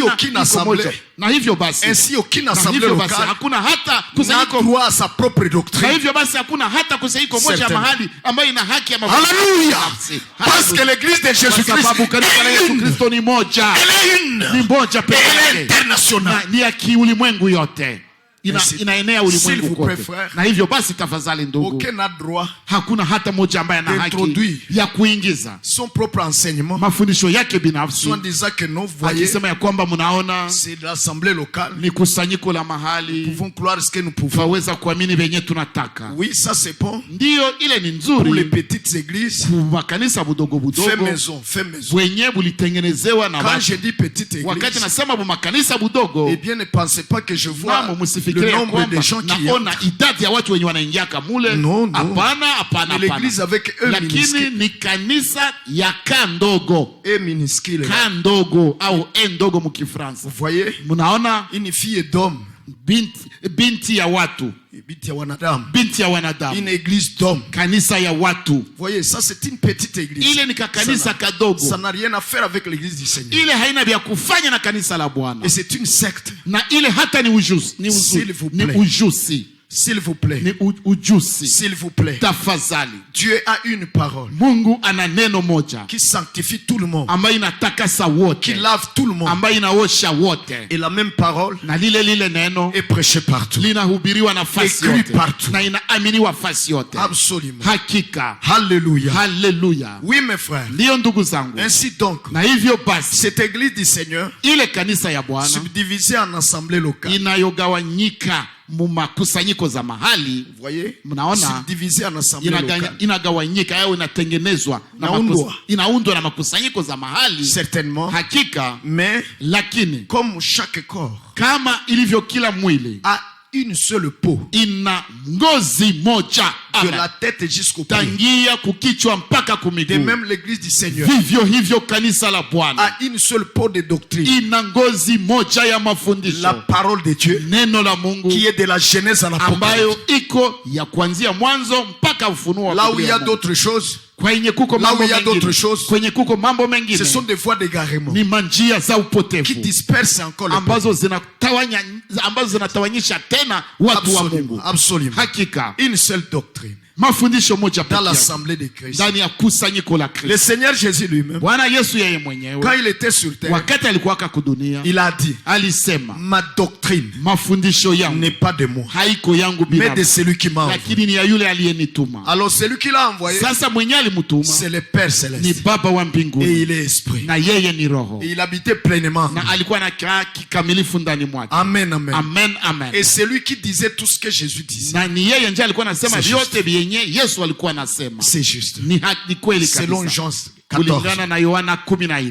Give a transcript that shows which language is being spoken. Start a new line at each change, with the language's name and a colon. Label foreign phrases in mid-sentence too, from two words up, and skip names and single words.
French: Ainsi aucune assemblée locale n'a droit à sa propre doctrine. Alléluia. Parce que l'église de Jésus-Christ est une. Elle est internationale.
Swahili: Inaenea ulimwengu kote. Na hivyo basi tafadhali ndugu,
French: aucun n'a droit,
Swahili: hakuna hata mmoja ambaye ana haki ya kuingiza
French: son propre enseignement,
Swahili: mafundisho yake binafsi,
French: soit disant que non, voyez,
Swahili: akisema ya kwamba mnaona
French: c'est l'assemblée locale,
Swahili: ni kusanyiko la mahali,
French: nous pouvons croire ce que nous pouvons,
Swahili: tunaweza kuamini venye tunataka.
French: Oui, ça c'est bon,
Swahili: ndio ile ni nzuri
French: pour les petites églises,
Swahili: kwa kanisa budogo budogo,
French: fait maison,
Swahili: wenye bulitengenezewa na watu.
French: Quand je dis petite église,
Swahili: wakati nasema bu makanisa budogo,
French: eh bien ne pensez pas que je vois le nombre de gens qui
Swahili: naona idadi ya watu wenye wanaingia kamule. Hapana.
French: L'église avec eux
Swahili: lakini ni kanisa ya kandogo,
French: et minuscule,
Swahili: kandogo au ndogo mkifransa.
French: Vous voyez,
Swahili: mnaona
French: une fille d'homme,
Swahili: binti ya watu, binti ya wanadamu,
French: une église d'hommes,
Swahili: kanisa ya watu.
French: Vous voyez, ça c'est une petite église.
Swahili: Ile ni kanisa kadogo,
French: ça n'a rien à faire avec l'église du Seigneur.
Swahili: Ile haina vya kufanya na kanisa la Bwana.
French: Et c'est une secte.
Swahili: Na ile hata ni ujuzi,
French: S'il vous plaît. S'il vous plaît.
Swahili: Tafadhali.
French: Dieu a une parole.
Swahili: Mungu ana neno moja
French: qui sanctifie tout le monde.
Swahili: Ambayo inatakasa wote.
French: Qui lave tout le monde.
Swahili: Ambayo inaosha wote.
French: Et la même parole
Swahili: na lile neno
French: est prêchée partout.
Swahili: Linahubiriwa nafasi yote.
French: Partout.
Swahili: Na inaaminiwa nafasi yote.
French: Absolument.
Swahili: Hakika.
French: Alléluia.
Swahili: Hallelujah.
French: Oui mes frères.
Swahili: Ndio ndugu zangu.
French: Ainsi donc.
Swahili: Na hivyo basi,
French: cette église du Seigneur,
Swahili: ile kanisa ya Bwana,
French: subdivisée en assemblées locales,
Swahili: inayogawanyika mumakusanyiko za mahali.
French: Voyez,
Swahili: mnaona,
French: divisé en assemblée locale,
Swahili: inagawanyika au inatengenezwa inaundwa na makusanyiko za mahali.
French: Certainement.
Swahili: Hakika.
French: Mais
Swahili: lakini
French: comme chaque corps,
Swahili: kama ilivyo kila mwili,
French: a une seule peau,
Swahili: ina ngozi moja,
French: de la tête jusqu'au pied,
Swahili: tangia kukichwa mpaka kumiguu.
French: De même l'église du Seigneur,
Swahili: vivyo hivyo kanisa la Bwana,
French: a une seule peau de doctrine,
Swahili: ina ngozi moja ya mafundisho,
French: la parole de Dieu,
Swahili: neno la Mungu,
French: qui est de la Genèse à l'Apocalypse,
Swahili: ambayo iko ya kuanzia mwanzo mpaka Ufunuo.
French: Là où il y a d'autres choses,
Swahili: kwenye kuko mambo mengine, kwenye kuko mambo mengine,
French: ce sont des voies d'égarement,
Swahili: ni manjia za upotevu,
French: qui dispersent encore le
Swahili: ambazo zinatawanyisha tena watu wa Mungu.
French: Absolument.
Swahili: Hakika.
French: Une seule doctrine,
Swahili: mafundisho moja
French: dans l'assemblée de Christ,
Swahili: ndani ya kusanyiko la Kristo.
French: Le Seigneur Jésus lui-même,
Swahili: Bwana Yesu yeye mwenyewe,
French: quand il était sur terre,
Swahili: wakati alikuwa kudunia,
French: il a dit,
Swahili: alisema,
French: ma doctrine,
Swahili: mafundisho yangu,
French: n'est pas de moi,
Swahili: haiko yangu binafsi,
French: mais de celui qui m'a envoyé.
Swahili: Lakini ni ya yule aliyenituma.
French: Alors celui qui l'a envoyé,
Swahili: sasa mwenye alimtuma,
French: c'est le Père céleste,
Swahili: ni Baba wa mbinguni,
French: et il est esprit,
Swahili: na yeye ni roho,
French: et il habitait pleinement,
Swahili: na alikuwa anakaa kikamilifu ndani mwake. Amen, amen, amen, amen.
French: Et celui qui disait tout ce que Jésus disait,
Swahili: na ni yeye ndiye alikuwa anasema vyote vyenye Yesu alikuwa anasema.
French: C'est juste.
Swahili: Ni kweli kabisa.
French: Selon Jean
Swahili: kulingana na Yohana 14.